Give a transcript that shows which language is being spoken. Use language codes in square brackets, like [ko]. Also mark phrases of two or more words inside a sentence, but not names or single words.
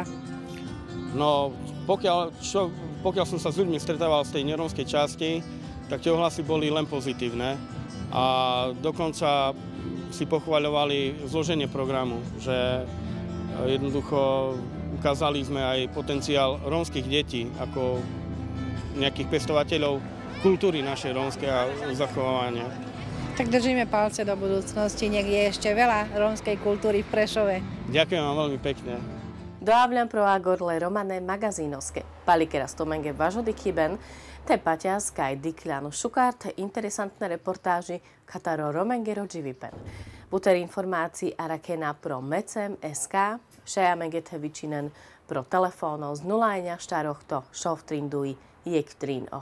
[sk] No, pokiaľ som sa s ľuďmi stretával z tej nerómskej časti, tak tie ohlasy boli len pozitívne a dokonca si pochvaľovali zloženie programu, že jednoducho ukázali sme aj potenciál rómskych detí ako nejakých pestovateľov kultúry našej rómskej a zachovania. Tak držíme palce do budúcnosti, nech je ešte veľa rómskej kultúry v Prešove. Ďakujem vám veľmi pekne. [rom] Do hablan pro agorle romane magazinoske. Palikera stomenge važodi kiben, te patjas kaj dikljanu šukar, te interesantne reportáži kataro romengero dživipen. Buter informácií arakena pro mecem SK, šejamenge te vičinen pro telefono z 0 štarohto, šoftrindui, jektrin ohto.